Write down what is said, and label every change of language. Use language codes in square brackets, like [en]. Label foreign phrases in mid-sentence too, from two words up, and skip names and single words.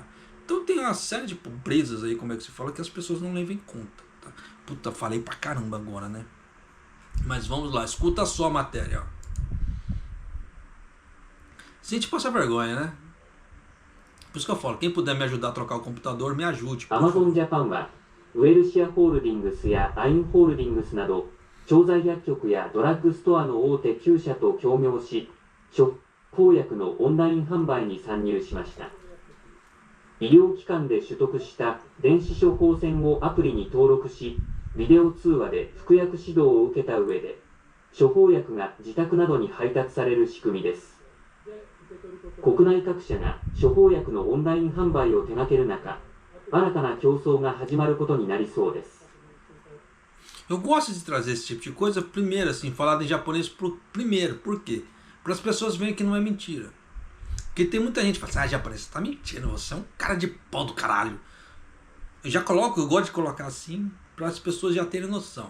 [pt] Então tem uma série de pobrezas aí, como é que se fala, que as pessoas não levam em conta. Tá? Puta, falei pra caramba agora, né? Mas vamos lá, escuta só a matéria. Ó. Se a gente passa vergonha, né? Por isso que eu falo, quem puder me ajudar a trocar o computador, me ajude. [ja] Amazon Japan はウェルシアホールディングスやアインホールディングスなど調剤薬局やドラッグストアの大手9社と協業し、処方薬のオンライン販売に参入しました。医療機関で取得した電子処方箋をアプリに登録し、ビデオ通話で服薬指導を受けた上で、処方薬が自宅などに配達される仕組みです。国内各社が処方薬のオンライン販売を手掛ける中、新たな競争が始まることになりそうです。 [pt] Eu gosto de trazer esse tipo de coisa, primeiro, assim, falado em japonês primeiro. Por quê? Para as pessoas verem que não é mentira. Porque tem muita gente que fala assim, japonês, você tá mentindo, você é um cara de pau do caralho. Eu gosto de colocar assim, para as pessoas já terem noção.